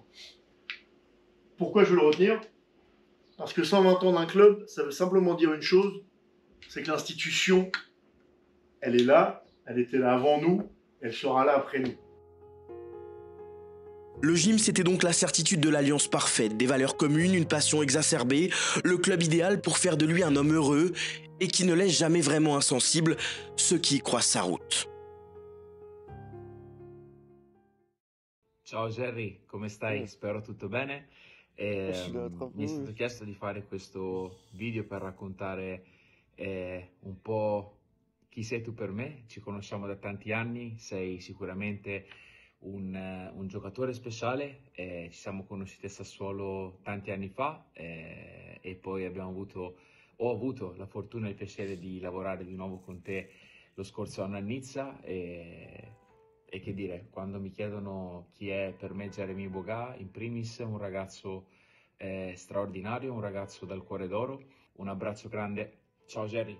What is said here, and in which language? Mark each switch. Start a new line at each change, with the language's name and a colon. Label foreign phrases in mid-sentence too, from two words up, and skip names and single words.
French: Pourquoi je veux le retenir? Parce que 120 ans d'un club, ça veut simplement dire une chose, c'est que l'institution, elle est là, elle était là avant nous, elle sera là après nous. Le gym, c'était donc la certitude de l'alliance parfaite, des valeurs communes, une passion exacerbée, le club idéal pour faire de lui un homme heureux et qui ne laisse jamais vraiment insensible ceux qui y croisent sa route.
Italian: Ciao Jerry, come stai? Spero tutto bene. Mi è stato chiesto di fare questo video per raccontare un po' chi sei tu per me. Ci conosciamo da tanti anni, sei sicuramente un giocatore speciale, ci siamo conosciuti a Sassuolo tanti anni fa e poi ho avuto la fortuna e il piacere di lavorare di nuovo con te lo scorso anno a Nizza e che dire, quando mi chiedono chi è per me Jérémy Boga, in primis un ragazzo straordinario, un ragazzo dal cuore d'oro, un abbraccio grande, ciao Jerry.